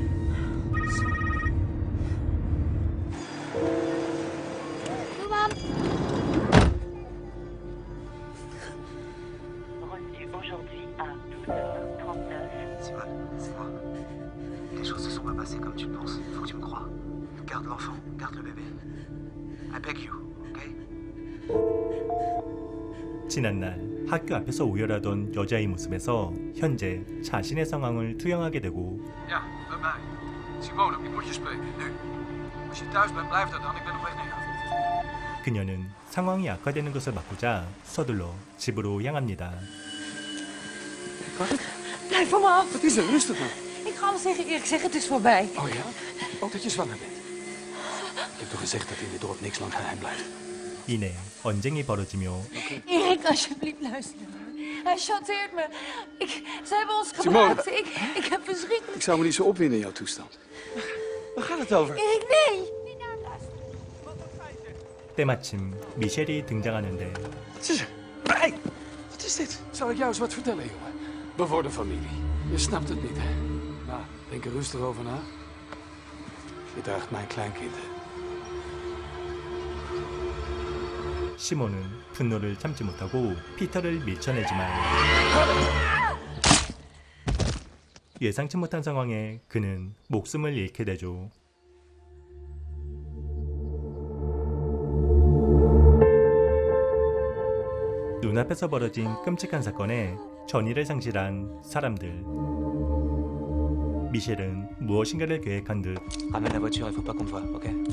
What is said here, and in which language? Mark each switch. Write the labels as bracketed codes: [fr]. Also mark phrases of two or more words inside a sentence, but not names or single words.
[fr] Reçu aujourd'hui à 12h39. Simone, c'est moi. Les choses se sont pas passées comme tu le penses. Faut que tu me crois. Garde l'enfant, garde le bébé. [en] I beg you, okay? [ko] 지난날 학교 앞에서 오열하던 여자의 모습에서 현재 자신의 상황을 투영하게 되고 [nl] Ja, bij mij. Simone, ik moet je spreken, nu. Als je thuis bent, blijf daar dan. Ik ben op weg naar je. [ko] 그녀는 상황이 악화되는 것을 막고자 서둘러 집으로 향합니다. [nl] Blijf van me af. Wat is er? Rustig maar. Ik ga alles tegen Erik zeggen, het is voorbij. Oh ja? Ook dat je zwanger bent. Ik heb toch gezegd dat in dit dorp niks lang geheim blijft. [ko] 이내 언쟁이 벌어지며 [nl] Erik, alsjeblieft, luister. Hij chanteert me. Ze hebben ons Simone. gebruikt. Ik heb verschrikkelijk... Ik zou me niet zo opwinden in jouw toestand. Waar gaat het over? Erik, nee! [ko] 때마침 미셸이 등장하는데 [nl] Wat is er? Hey, wat is dit? Zal ik jou eens wat vertellen, jongen? We worden familie. Je snapt het niet, hè? Nou, denk er rustig over na. Je draagt mijn kleinkind. [ko] 시몬은 분노를 참지 못하고 피터를 밀쳐내지만 예상치 못한 상황에 그는 목숨을 잃게 되죠. 눈앞에서 벌어진 끔찍한 사건에 전의를 상실한 사람들. 미셸은 무엇인가를 계획한 듯 [fr] Ramène la voiture, il faut pas qu'on te voie, ok?